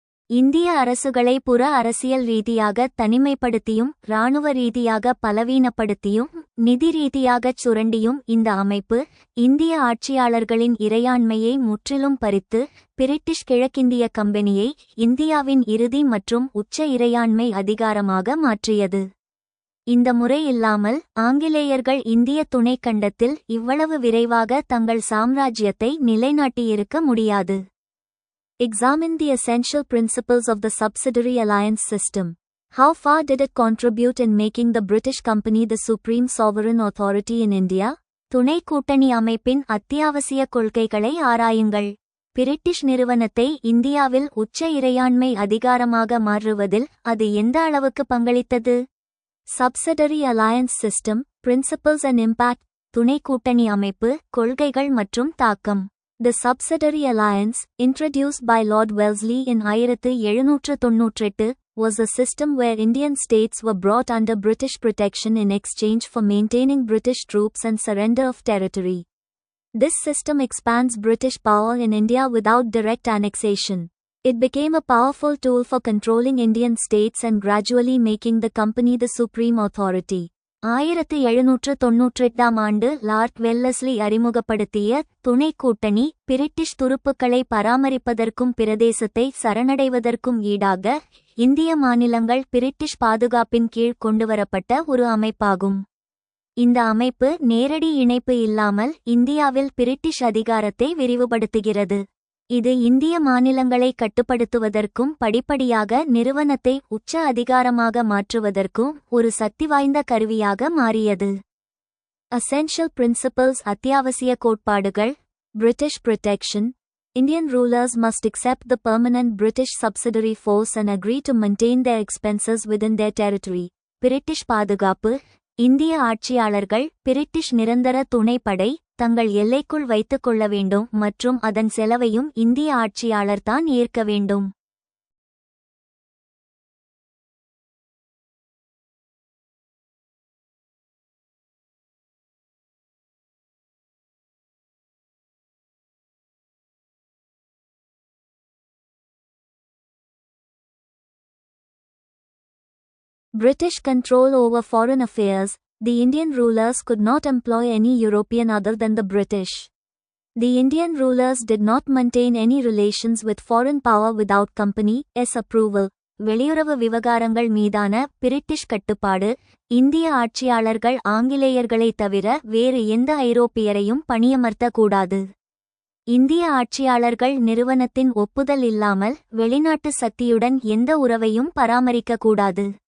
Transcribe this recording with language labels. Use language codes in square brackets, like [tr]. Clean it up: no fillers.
[ta] இந்திய அரசுகளை புற அரசியல் ரீதியாக தனிமைப்படுத்தியும் இராணுவ ரீதியாக பலவீனப்படுத்தியும் நிதி ரீதியாகச் சுரண்டியும் இந்த அமைப்பு இந்திய ஆட்சியாளர்களின் இறையாண்மையை முற்றிலும் பறித்து பிரிட்டிஷ் கிழக்கிந்திய கம்பெனியை இந்தியாவின் இறுதி மற்றும் உச்ச இறையாண்மை அதிகாரமாக மாற்றியது. இந்த முறை இல்லாமல் ஆங்கிலேயர்கள் இந்திய துணைக்கண்டத்தில் இவ்வளவு விரைவாக தங்கள் சாம்ராஜ்யத்தை நிலைநாட்டியிருக்க முடியாது. [en] Examine the essential principles of the subsidiary alliance system. How far did it contribute in making the British Company the supreme sovereign authority in India? [ta] துணை கூட்டணி அமைப்பின் அத்தியாவசிய கொள்கைகளை ஆராயுங்கள். பிரிட்டிஷ் நிறுவனத்தை இந்தியாவில் உச்ச இறையாண்மை அதிகாரமாக மாற்றுவதில் அது எந்த அளவுக்கு பங்களித்தது? [en] Subsidiary alliance system, principles and impact. [ta] துணை கூட்டணி அமைப்பு, கொள்கைகள் மற்றும் தாக்கம். [en] The subsidiary alliance, introduced by Lord Wellesley in 1798, was a system where Indian states were brought under British protection in exchange for maintaining British troops and surrender of territory. This system expands British power in India without direct annexation. It became a powerful tool for controlling Indian states and gradually making the company the supreme authority. [ta] 1798 ஆண்டு Lord Wellesley அறிமுகப்படுத்திய துணை கூட்டணி British துருப்புக்களை பராமரிப்பதற்கும் பிரதேசத்தை சரணடைவதற்கும் ஈடாக இந்திய மாநிலங்கள் British பாதுகாப்பின் கீழ் கொண்டுவரப்பட்ட ஒரு அமைப்பாகும். இந்த அமைப்பு நேரடி இணைப்பு இல்லாமல் இந்தியாவில் பிரிட்டிஷ் அதிகாரத்தை விரிவுபடுத்துகிறது. இது இந்திய மாநிலங்களை கட்டுப்படுத்துவதற்கும் படிப்படியாக நிறுவனத்தை உச்ச அதிகாரமாக மாற்றுவதற்கும் ஒரு சக்திவாய்ந்த கருவியாக மாறியது. [en] Essential principles [ta] அத்தியாவசிய கோட்பாடுகள். [en] British protection. Indian rulers must accept the permanent British subsidiary force and agree to maintain their expenses within their territory. [ta] British பாதுகாப்பு. இந்திய ஆட்சியாளர்கள் பிரிட்டிஷ் நிரந்தர துணைப்படை தங்கள் எல்லைக்குள் வைத்துக் கொள்ள வேண்டும் மற்றும் அதன் செலவையும் இந்திய ஆட்சியாளர்தான் ஏற்க வேண்டும். [en] British control over foreign affairs. The Indian rulers could not employ any European other than the British. The Indian rulers did not maintain any relations with foreign power without company's approval. [ta] வெளியுறவு விவகாரங்கள் மீதான British கட்டுப்பாடு. இந்திய ஆட்சியாளர்கள் ஆங்கிலேயர்களை தவிர வேறு எந்த ஐரோப்பியரையும் பணியமர்த்தக்கூடாது. இந்திய ஆட்சியாளர்கள் நிறுவனத்தின் ஒப்புதல் இல்லாமல் வெளிநாட்டு சக்தியுடன் எந்த உறவையும் பராமரிக்கக்கூடாது.